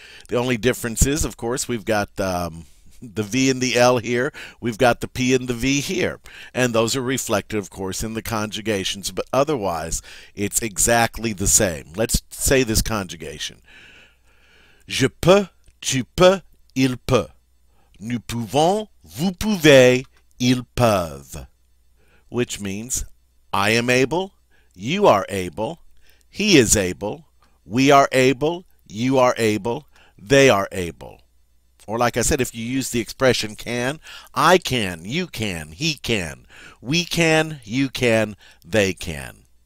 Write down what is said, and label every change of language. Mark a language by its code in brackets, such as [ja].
[en] The only difference is, of course, we've got the V and the L here. We've got the P and the V here. And those are reflected, of course, in the conjugations. But otherwise, it's exactly the same. Let's say this conjugation. [fr] Je peux, tu peux, il peut. Nous pouvons, vous pouvez, ils peuvent. [en] Which means, I am able, you are able, he is able, we are able, you are able, they are able. Or like I said, if you use the expression can, I can, you can, he can, we can, you can, they can.